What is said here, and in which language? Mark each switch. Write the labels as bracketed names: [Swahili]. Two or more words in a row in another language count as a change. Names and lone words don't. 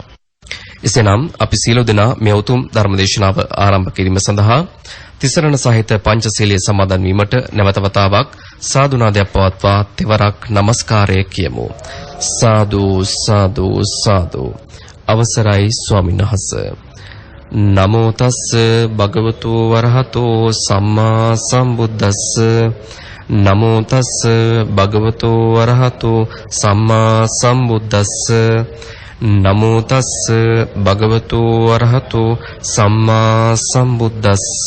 [Sinhala] එසේනම් අපි සියලු දෙනා මේ උතුම් ධර්මදේශනාව ආරම්භ කිරීම සඳහා තිසරණ සහිත පංචශීලයේ සමාදන් වීමට නැවත වතාවක් සාදුනාදයක් පවත්වා තෙවරක් নমස්කාරය කියමු. සාදු සාදු සාදු. අවසරයි ස්වාමීන් වහන්සේ. [Pali] නමෝ තස් භගවතු වරහතෝ සම්මා සම්බුද්දස්ස. නමෝ තස් භගවතු වරහතෝ සම්මා සම්බුද්දස්ස. නමෝ තස් භගවතු වරහතෝ සම්මා සම්බුද්දස්ස.